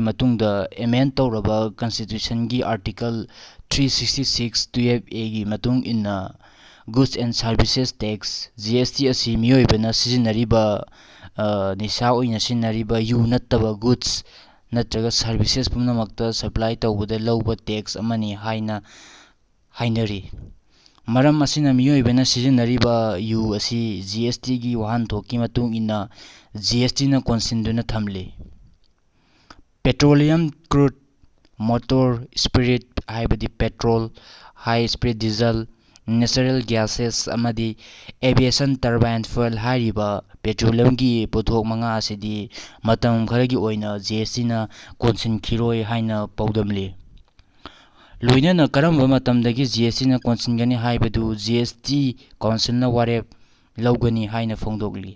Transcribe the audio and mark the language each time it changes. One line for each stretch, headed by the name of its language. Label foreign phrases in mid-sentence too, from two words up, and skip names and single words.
Manipuri: matungda amend tawraba Constitution gi Article 366 12A gi matung inna
English: Goods and Services Tax
Manipuri: GST asi miyoibana sizinariba nisa oina sinariba yu nattaba goods natraga services pumnamakta supply tawbada lawba tax amani hainari. Maram asina miyoibana sizinariba yu asi GST gi wahanthokki matung inna GST na konsinduna thamli.
English: Petroleum crude motor spirit
Manipuri: haibadi petrol
English: high speed diesel natural gases
Manipuri: amadi
English: aviation turbine fuel
Manipuri: hariba petroleum gi pothok manga asidi matam kharagi oina GST na konsinkhiroi haina paudamli. Loinana karamba matamdagi GST na konsingani haibadu GST council na warep laugani haina fongdogli.